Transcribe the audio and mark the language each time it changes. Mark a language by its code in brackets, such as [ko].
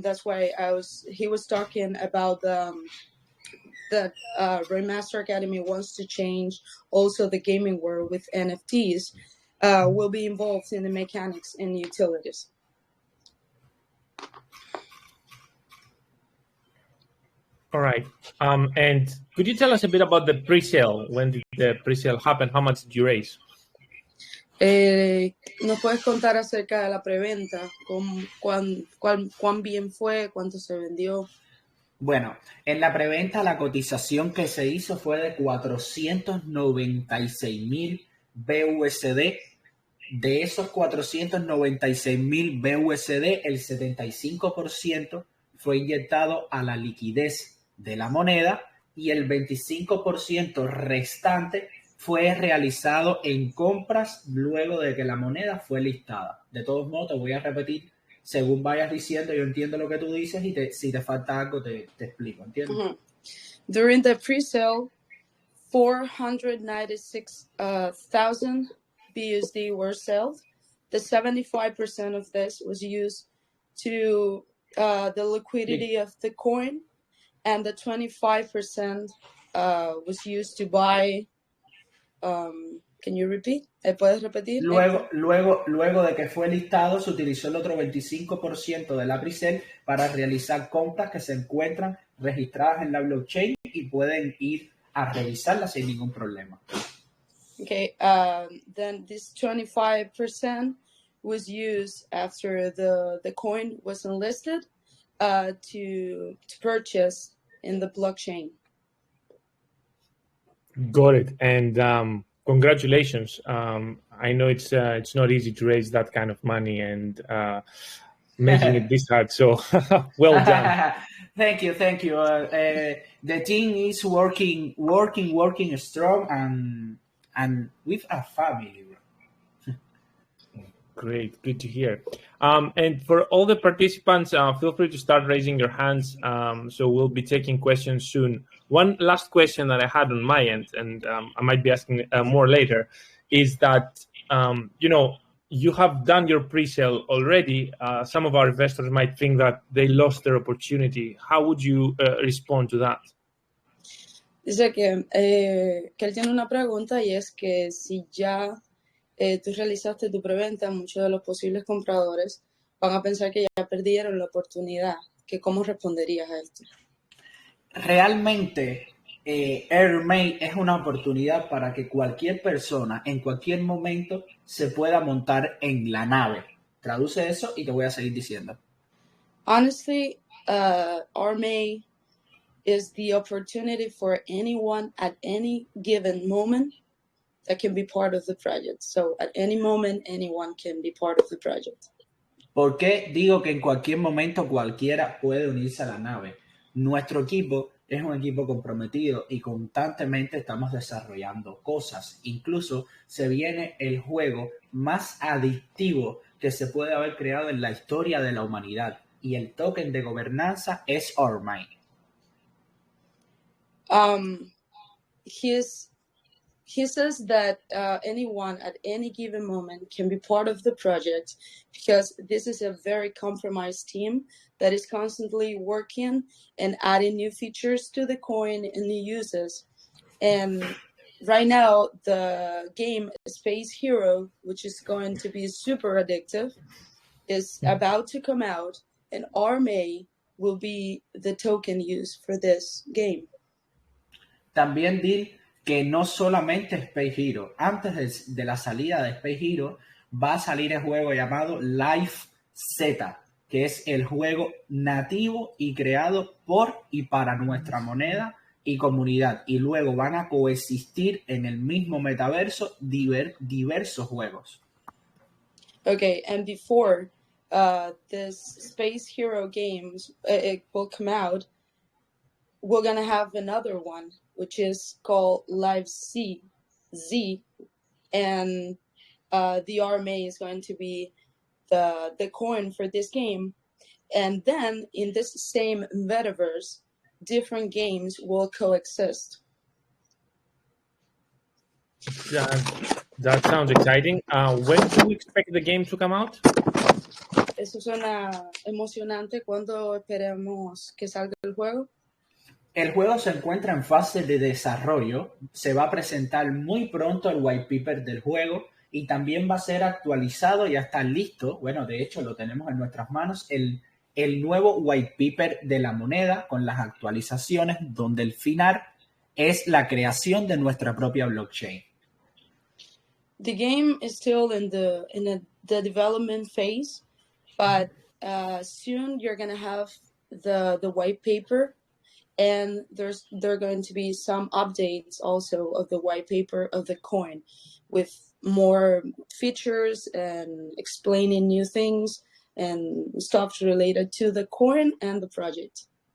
[en] That's why he was talking about the ROI Master Academy wants to change also the gaming world with NFTs. Will be involved in the mechanics and utilities. All right. And could you tell us a bit about the pre-sale? When did the pre-sale happen? How much did you raise? [es] ¿Nos puedes contar acerca de la preventa? ¿Cuán bien fue? ¿Cuánto se vendió? Bueno, en la preventa la cotización que se hizo fue de 496,000 BUSD. De esos 496,000 BUSD, el 75% fue inyectado a la liquidez de la moneda y el 25% restante fue realizado en compras luego de que la moneda fue listada. De todos modos, te voy a repetir, según vayas diciendo, yo entiendo lo que tú dices y si te falta algo te explico, ¿entiendes? [en] During the pre-sale, 496,000 BUSD were sold. The 75% of this was used to the liquidity of the coin, and the 25% was used to buy. Can you repeat? [es] ¿Puedes repetir? Luego de que fue listado, se utilizó el otro 25% de la pre-sale para realizar compras que se encuentran registradas en la blockchain y pueden ir a revisarlas sin ningún problema. [en] Okay, then this 25% was used after the coin was enlisted to purchase in the blockchain. Got it. And congratulations. I know it's not easy to raise that kind of money and making it this hard. So well done. Thank you. The team is working strong and with a family. Great, good to hear. And for all the participants, feel free to start raising your hands. So we'll be taking questions soon. One last question that I had on my end, and I might be asking more later, is that, you have done your pre-sale already. Some of our investors might think that they lost their opportunity. How would you respond to that? [es] Dice que él tiene una pregunta y es que si ya tú realizaste tu preventa, muchos de los posibles compradores van a pensar que ya perdieron la oportunidad. ¿Cómo responderías a esto? Realmente, AirMate es una oportunidad para que cualquier persona en cualquier momento se pueda montar en la nave. Traduce eso y te voy a seguir diciendo. [en] Honestly, RMA is the opportunity for anyone at any given moment that can be part of the project. So at any moment, anyone can be part of the project. [es] ¿Por qué digo que en cualquier momento cualquiera puede unirse a la nave? Nuestro equipo es un equipo comprometido y constantemente estamos desarrollando cosas. Incluso se viene el juego más adictivo que se puede haber creado en la historia de la humanidad. Y el token de gobernanza es ROI. [en] He says that anyone at any given moment can be part of the project because this is a very compromised team that is constantly working and adding new features to the coin and new uses. And right now, the game Space Hero, which is going to be super addictive, is about to come out, and RMA will be the token used for this game. [es] También di que no solamente Space Hero. Antes de la salida de Space Hero va a salir el juego llamado Life Z, que es el juego nativo y creado por y para nuestra moneda y comunidad. Y luego van a coexistir en el mismo metaverso diversos juegos. [en] Okay, and before this Space Hero games it will come out, we're gonna have another one, which is called Live Z, and the RMA is going to be the coin for this game. And then in this same metaverse, different games will coexist. That sounds exciting. When do we expect the game to come out? [es] Eso suena emocionante. ¿Cuándo esperemos que salga el juego? El juego se encuentra en fase de desarrollo. Se va a presentar muy pronto el white paper del juego y también va a ser actualizado. Ya está listo. Bueno, de hecho lo tenemos en nuestras manos. El nuevo white paper de la moneda con las actualizaciones, donde el final es la creación de nuestra propia blockchain. [en] The game is still in the development phase, but soon you're gonna have the white paper, and there are going to be some updates also of the white paper of the coin, with more features and explaining new things and stuff related to the coin and the project.